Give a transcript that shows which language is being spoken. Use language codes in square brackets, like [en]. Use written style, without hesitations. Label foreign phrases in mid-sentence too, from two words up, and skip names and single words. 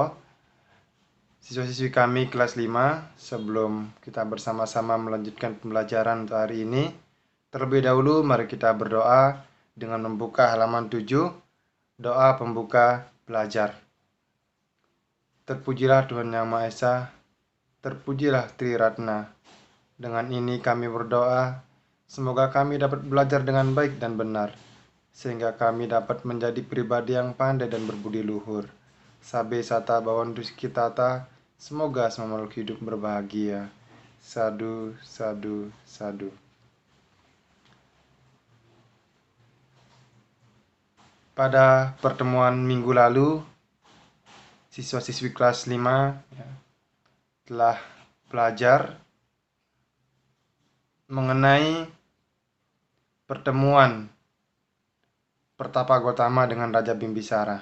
[id] Siswa-siswi kami kelas 5, sebelum kita bersama-sama melanjutkan pembelajaran untuk hari ini, terlebih dahulu mari kita berdoa dengan membuka halaman 7, doa pembuka belajar. Terpujilah Tuhan Yang Maha Esa, terpujilah Tri Ratna. Dengan ini kami berdoa, semoga kami dapat belajar dengan baik dan benar, sehingga kami dapat menjadi pribadi yang pandai dan berbudi luhur. [pi] Sabe sata bawon kita, [id] semoga semua makhluk hidup berbahagia. [pi] Sadu, sadu, sadu. [id] Pada pertemuan minggu lalu, siswa-siswi kelas 5 telah belajar mengenai pertemuan Pertapa Gotama dengan Raja Bimbisara.